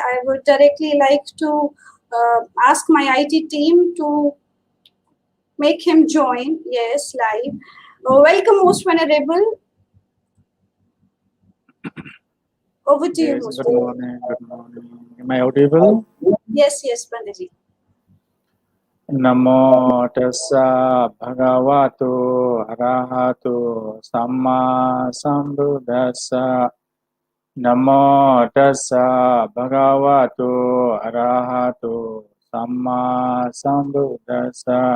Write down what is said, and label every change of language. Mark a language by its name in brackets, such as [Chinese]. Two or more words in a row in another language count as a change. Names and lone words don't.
[English] I would directly like to ask my IT team to make him join. Yes, live. Welcome, Most Venerable. Over to you, Yes, Most good Venerable. morning, good morning. Am I audible? Yes, Bandaji. [Pali] Namo tassa bhagavato arahato samma sambuddhassa. Namo tassa bhagavato arahato samma sambuddhassa.